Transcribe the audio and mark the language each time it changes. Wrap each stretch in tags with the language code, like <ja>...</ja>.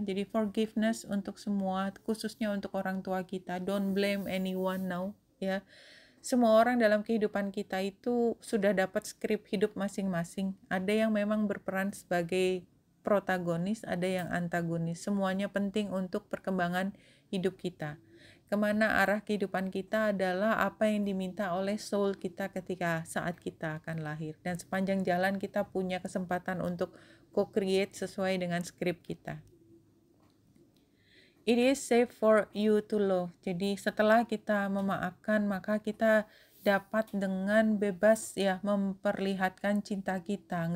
<id>Jadi forgiveness untuk semua, khususnya untuk orang tua kita.</id> <en>Don't blame anyone now ya.</en> <id>Semua orang dalam kehidupan kita itu sudah dapat skrip hidup masing-masing. Ada yang memang berperan sebagai protagonis, ada yang antagonis. Semuanya penting untuk perkembangan hidup kita. Kemana arah kehidupan kita adalah apa yang diminta oleh soul kita ketika saat kita akan lahir. Dan sepanjang jalan kita punya kesempatan untuk co-create sesuai dengan skrip kita.</id> <en>It is safe for you to love.</en> <id>Jadi setelah kita memaafkan, maka kita dapat dengan bebas ya memperlihatkan cinta kita.</id>